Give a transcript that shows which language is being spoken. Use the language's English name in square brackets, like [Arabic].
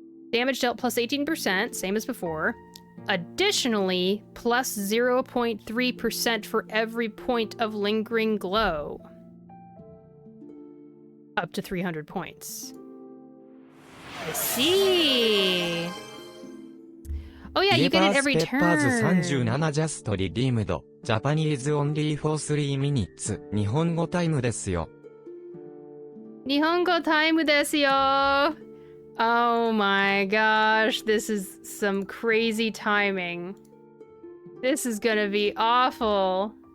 [English] Damage dealt plus 18%, same as before. Additionally, plus 0.3% for every point of lingering glow. Up to 300 points. I see! Oh yeah, you get it every turn. 37ジャストリディームド。 Japanese only for 3 minutes. [Japanese] 日本語タイムですよ。日本語タイムですよ。 [English] Oh my gosh, this is some crazy timing. This is gonna be awful.